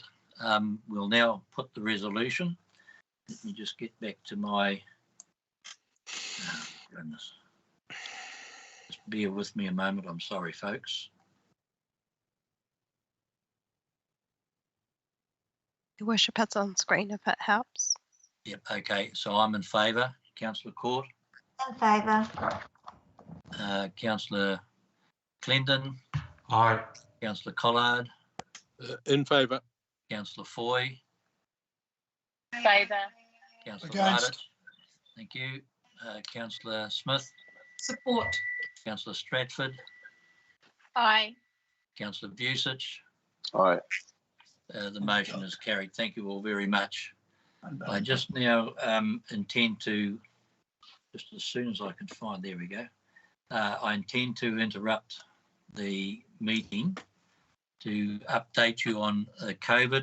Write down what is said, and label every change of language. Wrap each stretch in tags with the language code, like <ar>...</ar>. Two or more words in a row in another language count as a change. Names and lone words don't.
<en>We'll now put the resolution. Let me just get back to my, goodness. Just bear with me a moment. I'm sorry, folks. Your Worship, it's on screen if it helps. Yep, okay, so I'm in favour. Councillor Court? In favour. Councillor Clendon? Aye. Councillor Collard? In favour. Councillor Foy? Favour. Councillor Against. Radich? Thank you. Councillor Smith? Support. Councillor Stratford? Aye. Councillor Busich? Aye. The motion is carried. Thank you all very much. I just now intend to, just as soon as I can find, there we go. I intend to interrupt the meeting to update you on COVID.</en>